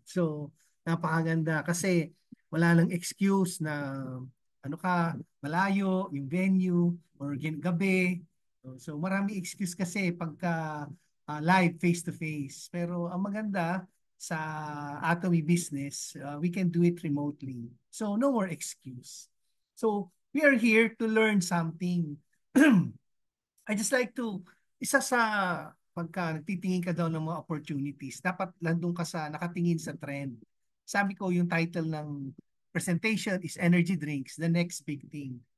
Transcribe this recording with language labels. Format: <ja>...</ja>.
<tl>So, napakaganda kasi wala nang excuse na ano ka, malayo, yung venue, or gabi. So, marami excuse kasi pagka live, face-to-face. Pero ang maganda sa Atomy business,</tl> <en>we can do it remotely. So, no more excuse. So, we are here to learn something. I just like to,</en> <tl>isa sa pagka nagtitingin ka daw ng mga opportunities, dapat landong ka sa nakatingin sa trend. Sabi ko, yung</tl> <en>title ng presentation is Energy Drinks, the next big thing.</en>